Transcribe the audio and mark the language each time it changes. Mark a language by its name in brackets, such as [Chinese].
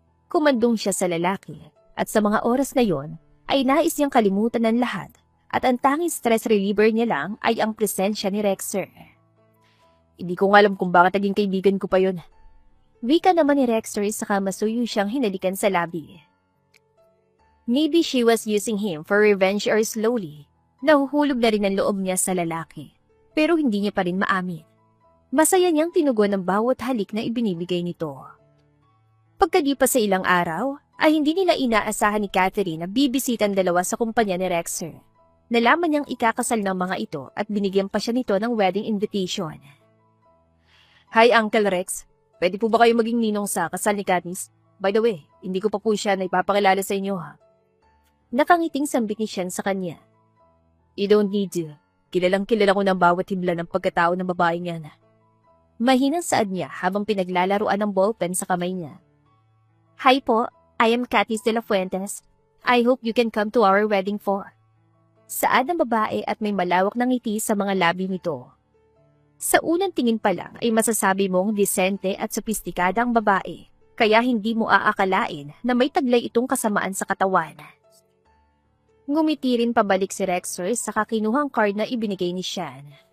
[Filipino] Kumandong siya sa lalaki at sa mga oras na yon ay nais niyang kalimutan ng lahat at ang tanging stress reliever niya lang ay ang presensya ni Rexer. Hindi ko nga alam kung bakit naging kaibigan ko pa yon. Wika naman ni Rexer saka masuyo siyang hinalikan sa labi. [English] Maybe she was using him for revenge or slowly. [Filipino] Nahuhulog na rin ang loob niya sa lalaki, pero hindi niya pa rin maamin. Masaya niyang tinugon ang bawat halik na ibinibigay nito. Pagkalipas sa ilang araw, ay hindi nila inaasahan ni Catherine na bibisitan dalawa sa kumpanya ni Rexer. Nalaman niyang ikakasal ng mga ito at binigyan pa siya nito ng wedding invitation. Hi Uncle Rex, pwede po ba kayo maging ninong sa kasal ni Katniss? [English] By the way, [Filipino] hindi ko pa po siya na ipapakilala sa inyo ha. Nakangiting sambit ni Shen sa kanya. [English] You don't need to. [Filipino] Kilalang kilala ko ng bawat himla ng pagkatao ng babaeng yan. Mahinang saad niya habang pinaglalaruan ng ballpen sa kamay niya. [English] Hi po, I am Katniss de la Fuentes. I hope you can come to our wedding for. [Filipino] Saad ng babae at may malawak na ngiti sa mga labi nito. Sa unang tingin pa lang ay masasabi mong disente at sopistikada ang babae, kaya hindi mo aakalain na may taglay itong kasamaan sa katawan. Ngumiti rin pabalik si Rexer sa kinuhang card na ibinigay ni Shan.